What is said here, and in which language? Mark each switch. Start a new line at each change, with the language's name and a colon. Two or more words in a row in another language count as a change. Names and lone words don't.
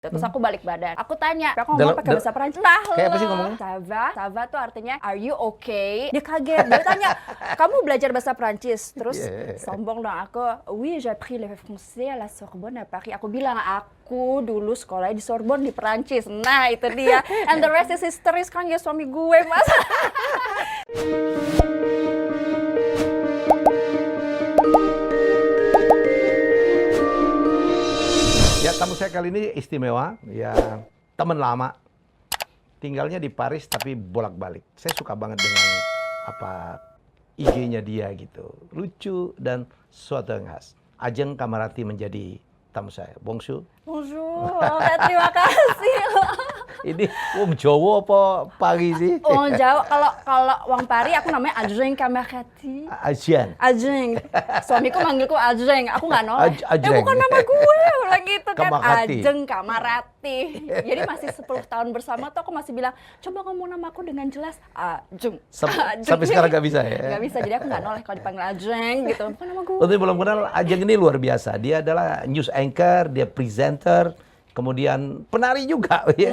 Indonesian: Terus aku balik badan. Aku tanya, aku ngomong pakai bahasa Perancis. Nah, kayak apa sih ngomongnya?
French: Ça va
Indonesian: tuh artinya
English: are you okay?
Indonesian: Dia kaget. Dia tanya, kamu belajar bahasa Perancis? Terus sombong dong aku.
French: Oui, j'ai appris le français à la Sorbonne à Paris.
Indonesian: Aku bilang, aku dulu sekolah di Sorbonne di Perancis. Nah, itu dia.
English: And the rest is history.
Indonesian: Sekarang ya suami gue, Mas. Ya, tamu saya kali ini istimewa, ya teman lama, tinggalnya di Paris tapi bolak-balik. Saya suka banget dengan IG-nya dia gitu, lucu dan sesuatu yang khas. Ajeng Kamarati menjadi tamu saya. Bonjour. Bonjour, terima kasih. Ini wong Jawa apa Pari sih? Wong Jawa, kalau wong Pari aku namanya Ajeng Kamarati. Ajeng. Ajeng. Suamiku manggilku Ajeng, aku nggak noleh. Ajeng. Ya bukan nama gue, bilang gitu kan. Kamarati. Ajeng Kamarati. Jadi masih 10 tahun bersama tuh aku masih bilang, coba ngomong namaku dengan jelas. Ajeng. Sampai sekarang nggak bisa ya? Nggak bisa, jadi aku nggak noleh kalau dipanggil Ajeng gitu. Bukan nama gue. Untuk belum kenal, Ajeng ini luar biasa. Dia adalah
English: news anchor,
Indonesian: dia presenter, kemudian penari juga, ya.